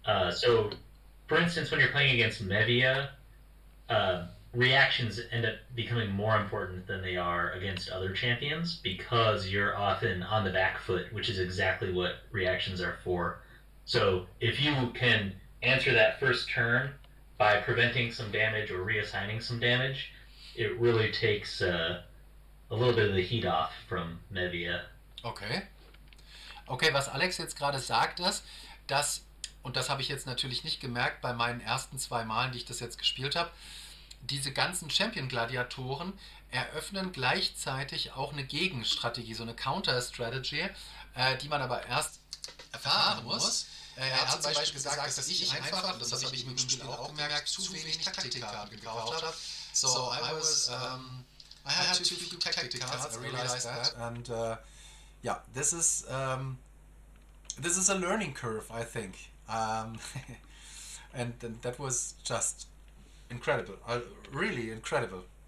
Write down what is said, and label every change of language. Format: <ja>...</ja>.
<en>So, for instance, when you're playing against Mevia, reactions end up becoming more important than they are against other champions because you're often on the back foot, which is exactly what reactions are for. So if you can answer that first turn by preventing some damage or reassigning some damage, it really takes a little bit of the heat off from Mevia.</en> <de>Okay, was Alex jetzt gerade sagt, ist, dass, und das habe ich jetzt natürlich nicht gemerkt bei meinen ersten 2 Malen, die ich das jetzt gespielt habe, diese ganzen Champion-Gladiatoren eröffnen gleichzeitig auch eine Gegenstrategie, so eine Counter-Strategy, die man aber erst erfahren muss. Er hat zum Beispiel gesagt, dass ich einfach, und das habe ich mit dem Spiel auch gemerkt, zu wenig Taktikkarten gekauft habe.</de> <en>So I had too few tactic cards, I realized that. And yeah, this is a learning curve, I think. And that was just incredible, really incredible.</en>